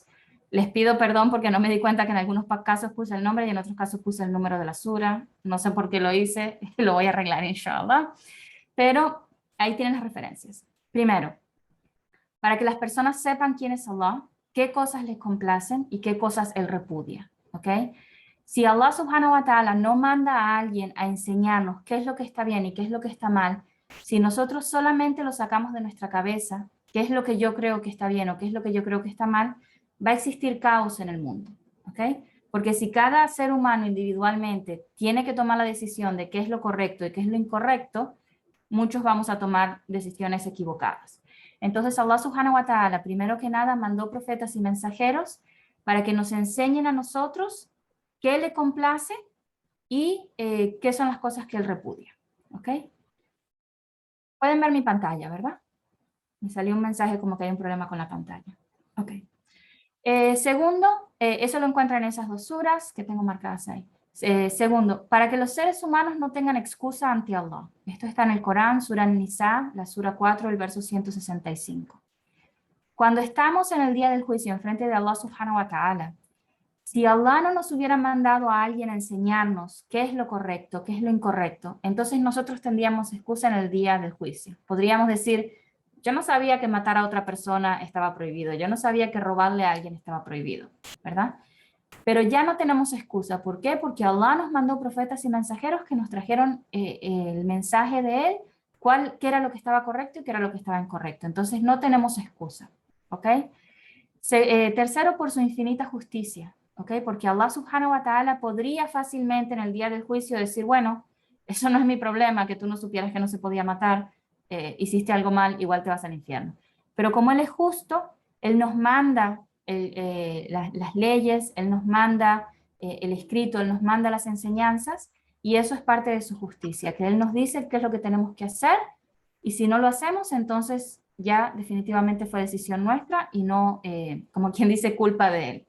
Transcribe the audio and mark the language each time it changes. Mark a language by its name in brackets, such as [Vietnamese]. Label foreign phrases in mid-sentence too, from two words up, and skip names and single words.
[Spanish] Les pido perdón porque no me di cuenta que en algunos casos puse el nombre y en otros casos puse el número de la Sura. No sé por qué lo hice, lo voy a arreglar, inshallah. Pero ahí tienen las referencias. Primero, para que las personas sepan quién es Allah, qué cosas les complacen y qué cosas Él repudia. ¿Ok? Si [Arabic] الله سبحانه وتعالى [Spanish] no manda a alguien a enseñarnos qué es lo que está bien y qué es lo que está mal, si nosotros solamente lo sacamos de nuestra cabeza, qué es lo que yo creo que está bien o qué es lo que yo creo que está mal, va a existir caos en el mundo. ¿Ok? Porque si cada ser humano individualmente tiene que tomar la decisión de qué es lo correcto y qué es lo incorrecto, muchos vamos a tomar decisiones equivocadas. Entonces [Arabic] الله سبحانه وتعالى, [Spanish] primero que nada, mandó profetas y mensajeros para que nos enseñen a nosotros qué le complace y qué son las cosas que él repudia. ¿Ok? Pueden ver mi pantalla, ¿verdad? Me salió un mensaje como que hay un problema con la pantalla. Ok. Segundo, eso lo encuentran en esas dos suras que tengo marcadas ahí. Segundo, para que los seres humanos no tengan excusa ante Allah. Esto está en el Corán, Sura Nisa, la Sura 4, el verso 165. Cuando estamos en el día del juicio en frente de [Arabic] الله سبحانه وتعالى, [Spanish] si Allah no nos hubiera mandado a alguien a enseñarnos qué es lo correcto, qué es lo incorrecto, entonces nosotros tendríamos excusa en el día del juicio. Podríamos decir, yo no sabía que matar a otra persona estaba prohibido, yo no sabía que robarle a alguien estaba prohibido, ¿verdad? Pero ya no tenemos excusa. ¿Por qué? Porque Allah nos mandó profetas y mensajeros que nos trajeron el mensaje de Él, qué era lo que estaba correcto y qué era lo que estaba incorrecto. Entonces no tenemos excusa, ¿ok? Tercero, por su infinita justicia, ¿ok? Porque [Arabic] الله سبحانه وتعالى [Spanish] podría fácilmente en el día del juicio decir, bueno, eso no es mi problema, que tú no supieras que no se podía matar, hiciste algo mal, igual te vas al infierno. Pero como Él es justo, Él nos manda las leyes, Él nos manda el escrito, Él nos manda las enseñanzas, y eso es parte de su justicia, que Él nos dice qué es lo que tenemos que hacer, y si no lo hacemos, entonces ya definitivamente fue decisión nuestra y no, como quien dice, culpa de Él.